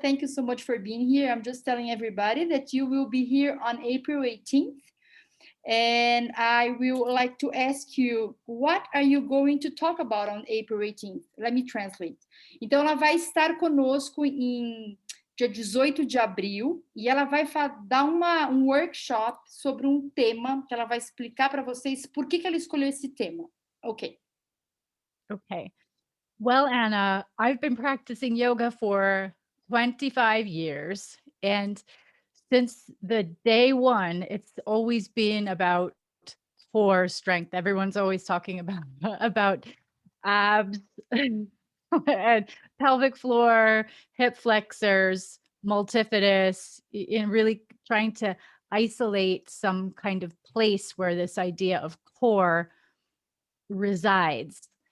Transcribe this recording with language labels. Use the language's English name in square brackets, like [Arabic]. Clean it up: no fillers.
[English] Thank you so much for being here. I'm just telling everybody that you will be here on April 18th. And I will like to ask you, what are you going to talk about on April 18th? Let me translate. [Portuguese] Então, ela vai estar conosco em dia 18 de abril e ela vai dar um workshop sobre um tema que ela vai explicar para vocês por que ela escolheu esse tema. [English] Ok. Okay. Well, Anna, I've been practicing yoga for 25 years. And since the day one, it's always been about core strength. Everyone's always talking about about abs and pelvic floor, hip flexors, multifidus, in really trying to isolate some kind of place where this idea of core resides.